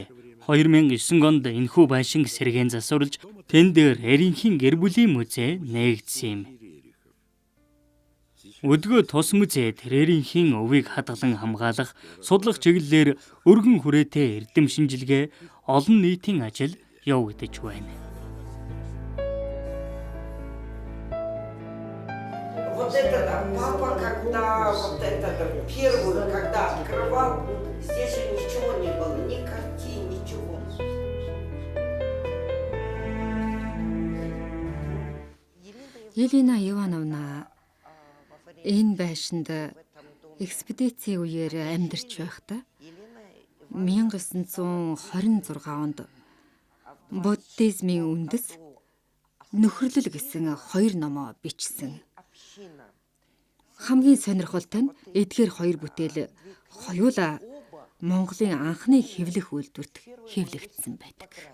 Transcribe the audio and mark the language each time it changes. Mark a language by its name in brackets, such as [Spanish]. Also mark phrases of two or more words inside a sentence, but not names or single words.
[Mongolian] 2009 онд энэхүү байшинг сэргээн засварлаж тэн дээр Рерихийн гэр бүлийн музей нээгдсэн юм. Өдгөө тус музейд Рерихийн өвийг хадгалан хамгаалах судлах чиглэлээр өргөн хүрээтэй эрдэм шинжилгээ олон нийтийн ажил явагдаж байна. [Russian] Вот это папа, когда вот это первую, когда открывал, здесь же ничего не было, ни картин, ничего. [Mongolian] Елена Ивановна энэ байшинд экспедицийн үеэр амьдарч байхдаа 1926 онд буддизмын үндэс нөхөрлөл гэсэн 2 номоо бичсэн. Хамгийн сонирхолтой нь эдгээр 2 бүтээл хоёулаа Монголын анхны хэвлэх үйлдвэрт хэвлэгдсэн байдаг.